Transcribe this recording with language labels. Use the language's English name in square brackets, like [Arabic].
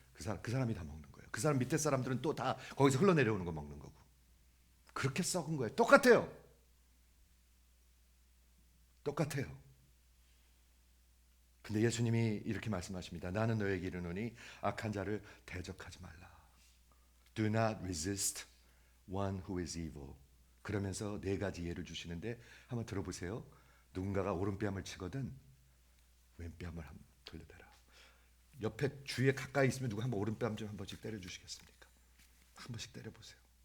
[Korean] 그 사람이 다 먹는 거예요. 그 사람 밑에 사람들은 또 다 거기서 흘러내려오는 거 먹는 거고. 그렇게 썩은 거예요. 똑같아요. 똑같아요. 근데 예수님이 이렇게 말씀하십니다. 나는 너에게 이르노니 악한 자를 대적하지 말라. [English] Do not resist one who is evil. [Korean] 그러면서 네 가지 예를 주시는데 한번 들어보세요. 누군가가 오른뺨을 치거든 왼뺨을 한번 돌려대라. 옆에 주위에 가까이 있으면 누가 한번 오른뺨 좀 한 번씩 때려 주시겠습니까? 한 번씩 때려 보세요.